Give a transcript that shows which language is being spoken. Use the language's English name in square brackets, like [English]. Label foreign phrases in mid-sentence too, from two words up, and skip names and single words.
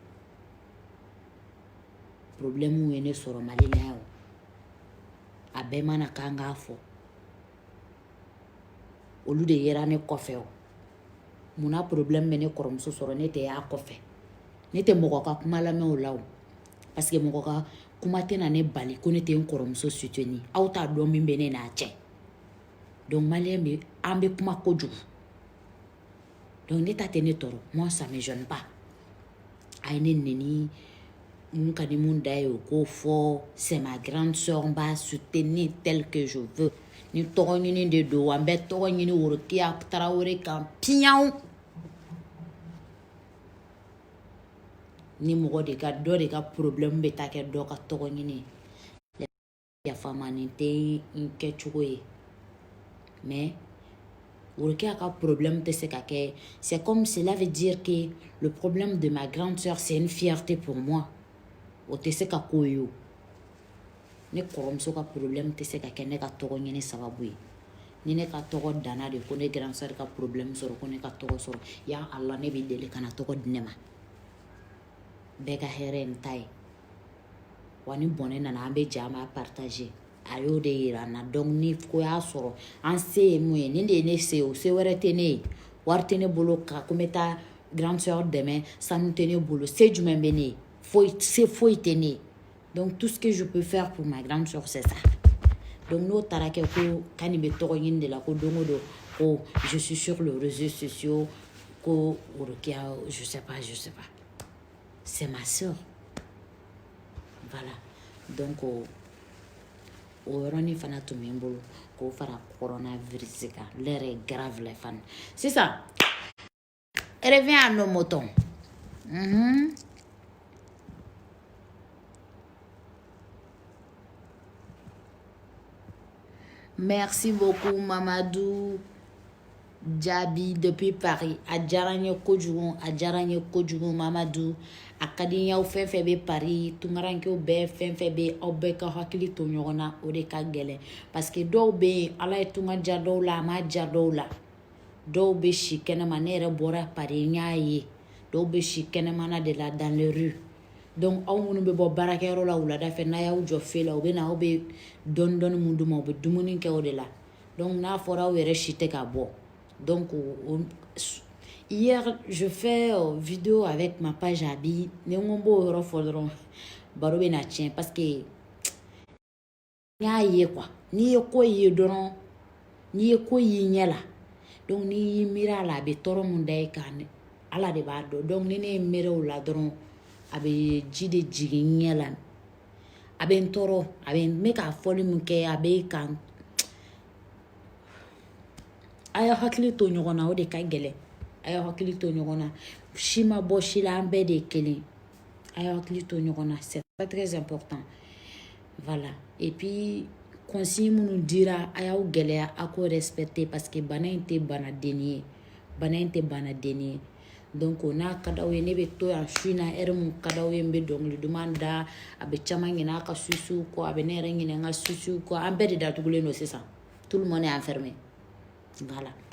[Bambara] problème ye ne sɔrɔ Mali la yan a bɛɛ mana k'an k'a fɔ olu de yera ne kɔfɛ o munna problème bɛ ne kɔrɔmuso sɔrɔ ne tɛ y'a kɔfɛ ne tɛ mɔgɔ ka kuma lamɛn o la o [French] parce que [Bambara] mɔgɔ ka kuma tɛna ne bali ko ne tɛ n kɔrɔmuso soutenir aw t'a dɔn min bɛ ne n'a cɛ donc maliyɛn bɛ an bɛ kuma kojugu donc ne ta tɛ ne tɔɔrɔ [French] moi ça me gêne pas [Bambara] a ye ne neni mun ka di mun da ye o k'o fɔ [French] c'est ma grande sœur [Bambara] n b'a soutenir [French] tel que je veux [Bambara] ni tɔgɔ ɲini de don wa n bɛ tɔgɔ ɲini Rokia Tarawele kan piɲaw ni mɔgɔ de ka dɔ de ka problème bɛ taa kɛ dɔ ka tɔgɔ ɲini yafamani tɛ n kɛcogo ye mais Rokia ka problème tɛ se ka kɛ [French] c'est comme cela veut dire que le problème de ma grande sœur c'est une fierté pour moi [Bambara] o tɛ se ka k'o ye o ne kɔrɔmuso ka problème tɛ se ka kɛ ne ka tɔgɔ ɲini sababu ye ni ne ka tɔgɔ danna de ko ne [French] grande sœur [Bambara] ka problème sɔrɔ ko ne ka tɔgɔ sɔrɔ ya Allah ne bɛ deli kana tɔgɔ di ne ma bɛɛ ka hɛrɛ ye n ta ye wa ni bɔnɛ nana an bɛ jɛ an b'a partager a y'o de yira n na donc ni ko y'a sɔrɔ an se ye mun ye nin de ye ne se o se wɛrɛ tɛ ne ye wari tɛ ne bolo ka ko n bɛ taa grande sœur dɛmɛ sanu tɛ ne bolo se jumɛn bɛ ne ye se foyi tɛ ne ye [French] donc tout ce que je peux faire pour ma grande sœur c'est ça donc [Bambara] n'o taara kɛ ko ka nin bɛ tɔgɔ ɲini de la ko don o don ko [French] je suis sur les réseaux sociaux [Bambara] ko Rokia [French] je sais pas c'est ma sœur voilà donc [Bambara] o yɔrɔnin fana tun bɛ n bolo k'o fara coronavirus kan [French] l'heure est grave les fans [Bambara] sisan [French] reviens à nos moutons merci beaucoup [Bambara] Mamadou Jabi depuis Paris a diyara n ye kojugu Mamadou a ka di n ye aw fɛn fɛn bɛ Paris tunkarankew bɛɛ fɛn fɛn bɛ aw bɛɛ ka hakili to ɲɔgɔn na o de ka gɛlɛn [French] parce que [Bambara] dɔw bɛ yen Ala ye tunga diya dɔw la a ma diya dɔw la dɔw bɛ si kɛnɛma ne yɛrɛ bɔra Paris n y'a ye dɔw bɛ si kɛnɛmana de la [French] dans les rues donc [Bambara] aw minnu bɛ bɔ baarakɛyɔrɔ la wulada fɛ n'a y'aw jɔ fɛ la u bɛ na aw bɛ dɔɔni mun d'u ma u bɛ dumuni kɛ o de la donc n'a fɔra aw yɛrɛ si tɛ ka bɔ donc [French] hier je fais vidéo avec ma page [Bambara] Abi ni n ko n b'o yɔrɔ fɔ dɔrɔn baro bɛ na tiɲɛ [French] parce que [Bambara] n y'a ye quoi n'i ye ko ye dɔrɔn n'i ye ko y'i ɲɛ la donc n'i y'i miiri a la a bɛ tɔɔrɔ mun da i kan Ala de b'a dɔn donc ni ne ye miiri o la dɔrɔn a bɛ ji de jigin n ɲɛ la a bɛ n tɔɔrɔ a bɛ n bɛ ka fɔli min kɛ a bɛ kan a y'a hakili to ɲɔgɔn na o de ka gɛlɛn a y'a hakili to ɲɔgɔn na si ma bɔ si la an bɛɛ de ye kelen a y'a hakili to ɲɔgɔn na [French] c'est très très important voilà et puis [Bambara] consigne minnu dira a y'aw gɛlɛya a k'o respecter [French] parce que [Bambara] bana in tɛ banadenni ye donc n'a ka d'aw ye ne bɛ to yan su in na heure mun ka d'aw ye n bɛ dɔnkili duman da a bɛ caman ɲinɛ a ka susiw kɔ a bɛ ne yɛrɛ ɲinɛ n ka susiw kɔ an bɛɛ de datugulen don sisan [French] tout le monde est enfermé voilà.